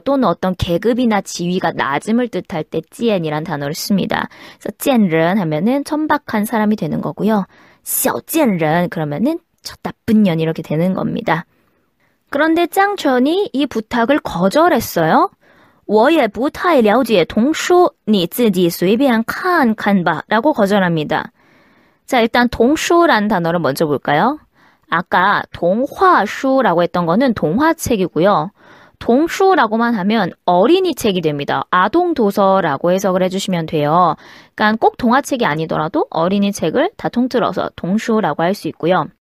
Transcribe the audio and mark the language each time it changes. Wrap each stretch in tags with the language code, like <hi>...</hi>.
<ko>또는 어떤 계급이나 지위가 낮음을 뜻할 때 贱이란 단어를 씁니다. 그래서 贱人 하면은 천박한 사람이 되는 거고요. 小贱人 그러면은 저 나쁜 년 이렇게 되는 겁니다. 그런데 짱천이 이 부탁을 거절했어요.</ko> <zh>我也不太了解童书你自己随便看看吧</zh> <ko>라고 거절합니다. 자, 일단 동슈라는 단어를 먼저 볼까요? 아까 동화슈라고 했던 거는 동화책이고요. 동슈라고만 하면 어린이 책이 됩니다. 아동 도서라고 해석을 해주시면 돼요. 그러니까 꼭 동화책이 아니더라도 어린이 책을 다 통틀어서 동슈라고 할 수 있고요.</ko>